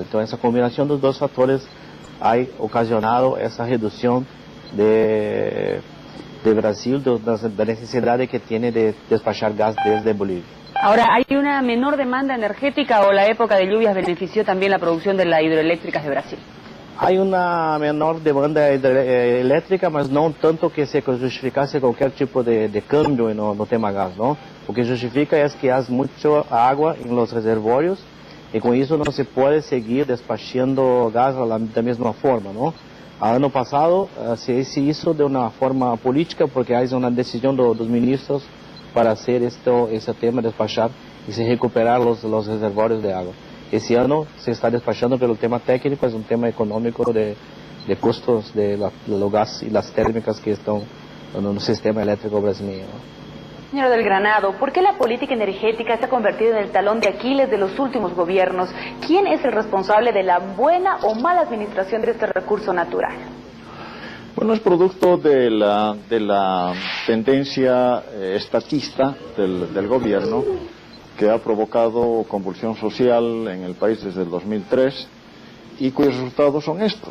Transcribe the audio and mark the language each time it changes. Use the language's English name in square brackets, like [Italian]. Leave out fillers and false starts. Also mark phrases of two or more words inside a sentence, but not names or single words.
[Spanish] Entonces, esa combinación de los 2 factores ha ocasionado esa reducción de Brasil, de la necesidad que tiene de despachar gas desde Bolivia. Ahora, ¿hay una menor demanda energética o la época de lluvias benefició también la producción de las hidroeléctricas de Brasil? Hay una menor demanda eléctrica, [Portuguese] mas não tanto que se justificasse qualquer tipo de cambio no tema gas, ¿no? O que justifica [Spanish] es que hay mucha agua en los reservorios y con eso no se puede seguir despachando gas [Portuguese] da mesma forma, [Spanish] ¿no? [Portuguese] Ano passado [Spanish] se hizo de una forma política porque hay una decisión de los ministros para hacer ese tema, despachar y se recuperar los reservorios de agua. [Portuguese] Esse ano [Spanish] se está despachando [Portuguese] pelo tema técnico, é um tema econômico de custos do gás e das térmicas que estão no sistema elétrico brasileiro. [Spanish] Señor del Granado, ¿por qué la política energética se ha convertido en el talón de Aquiles de los últimos gobiernos? ¿Quién es el responsable de la buena o mala administración de este recurso natural? Bueno, es producto de la tendencia estatista del gobierno, que ha provocado convulsión social en el país desde el 2003 y cuyos resultados son estos.